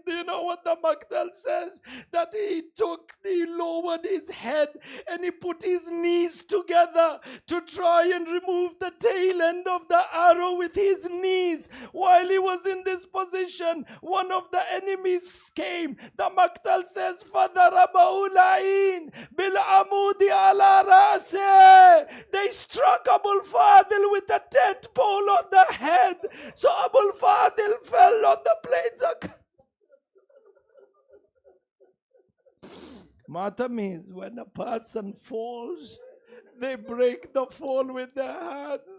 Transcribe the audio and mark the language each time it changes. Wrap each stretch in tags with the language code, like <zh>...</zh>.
<en>Do you know what the Maktal says? That he lowered his head and he put his knees together to try and remove the tail end of the arrow with his knees. While he was in this position, one of the enemies came. The Maktal says,</en> <ar>فَضَرَبَهُ الْعَيْنِ بِالْعَمُودِ عَلَى رَأْسِهِ.</ar> <en>They struck Abul Fadil with a tent pole on the head. So Abul Fadil fell on the plains of Matam is when a person falls, they break the fall with their hands.</en>